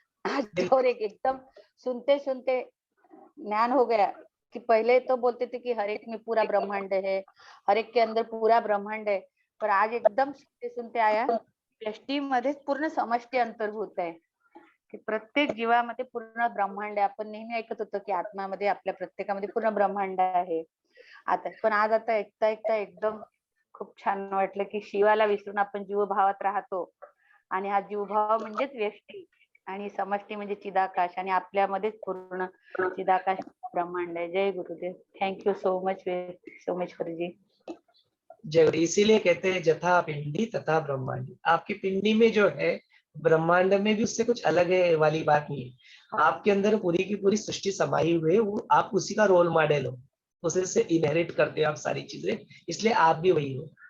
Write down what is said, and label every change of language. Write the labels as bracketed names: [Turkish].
[Hindi] आज और एकदम सुनते सुनते ज्ञान हो गया कि पहले तो बोलते थे कि हर एक में पूरा ब्रह्मांड है, हर एक के अंदर पूरा ब्रह्मांड है, पर आज एकदम सुनते सुनते आया [Marathi] व्यष्टि मध्ये पूर्ण समष्टि अंतर्भूत आहे, की प्रत्येक जीवामध्ये पूर्ण ब्रह्मांड आहे. आपण नेहमी ऐकत होतो की आत्म्यामध्ये आपल्या प्रत्येकामध्ये पूर्ण ब्रह्मांड आहे. आता ऐकता एकदम खूप छान वाटलं की शिवाला विसरून आपण जीवभावात राहतो, आणि हा जीवभाव म्हणजेच व्यष्टी आणि समष्टी म्हणजे चिदाकाश, आणि आपल्यामध्येच पूर्ण चिदाकाश ब्रह्मांड [Hindi] है। जय गुरुदेव, [English] thank you so much [Hindi] गुरुजी। जय, इसीलिए कहते हैं जथा पिंडी तथा ब्रह्मांड। आपकी पिंडी में जो है ब्रह्मांड में भी उससे कुछ अलग है वाली बात नहीं है। आपके अंदर पूरी की पूरी सृष्टि समाई हुई है, वो आप उसी का रोल मॉडल हो, उसे से इनहेरिट करते हो आप सारी चीजें, इसलिए आप भी वही हो।